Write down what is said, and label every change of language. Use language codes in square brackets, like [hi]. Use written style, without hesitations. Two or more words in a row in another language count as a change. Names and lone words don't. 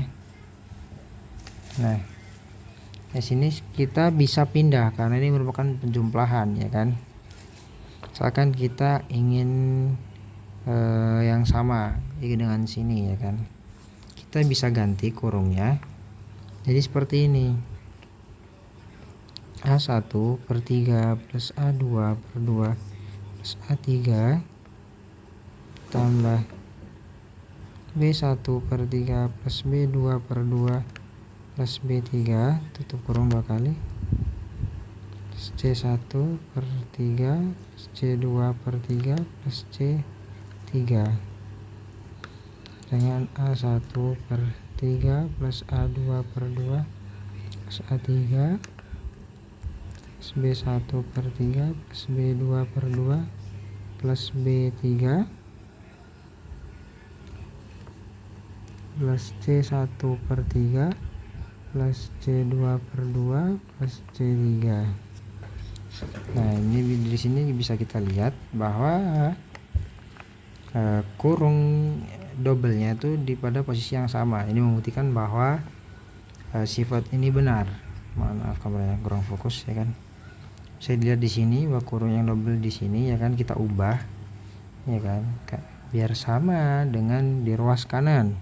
[id] Nah, di sini kita bisa pindah karena ini merupakan penjumlahan ya kan. Misalkan kita ingin yang sama dengan sini ya kan, kita bisa ganti kurungnya jadi seperti ini, A1/3 plus A2/2 plus A3 tambah B1/3 plus B2/2 plus B3, tutup kurung 2 kali, plus C1/3 plus C2/3 plus C3 dengan A1/3 plus A2/2 plus A3 plus B1/3 plus B2/2 plus B3 plus C1/3 plus C2/2 plus C3. Nah, ini di sini bisa kita lihat bahwa kurung double-nya itu pada posisi yang sama. Ini membuktikan bahwa sifat ini benar. Maaf kameranya kurang fokus ya kan. Saya lihat di sini bahwa kurung yang double di sini ya kan, kita ubah ya kan biar sama dengan di ruas kanan.